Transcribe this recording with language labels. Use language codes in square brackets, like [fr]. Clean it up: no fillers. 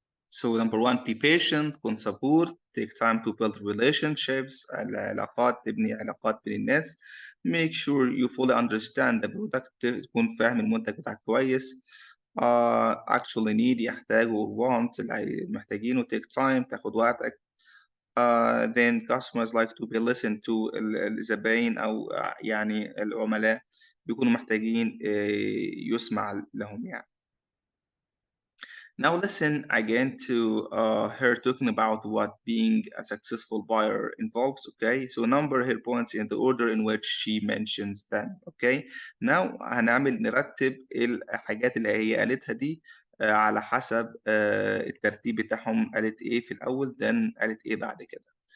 [en] So number one, be patient, [ar] كن صبور, [en] take time to build relationships, [ar] العلاقات, تبني علاقات بين الناس. [en] Make sure you fully understand the product, [ar] تكون فاهم المنتج بتاعك كويس. [en] Actually need, يحتاج or want, [ar] اللي محتاجينه, [en] take time, [ar] تاخد وقتك. [en] Then customers like to be listened to, [ar] الزباين أو يعني العملاء بيكونوا محتاجين يسمع لهم يعني. [en] Now listen again to her talking about what being a successful buyer involves, okay? So number her points in the order in which she mentions them, okay? [ar] Now نرتب الحاجات اللي هي قالتها دي على حسب الترتيب بتاعهم، قالت ايه في الأول [en] then [ar] قالت ايه بعد كده.